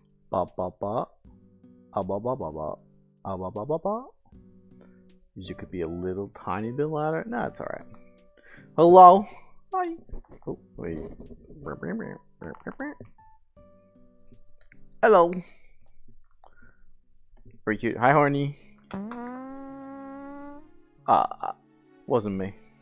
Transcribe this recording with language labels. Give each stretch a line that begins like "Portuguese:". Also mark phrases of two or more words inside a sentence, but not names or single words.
English: Ba ba ba. Ah ba ba ba ba. Ah ba ba ba ba. Music could be a little tiny bit louder. No, it's alright. Hello. Hi. Oh, wait. Hello. Very cute. Hi, horny. Wasn't me.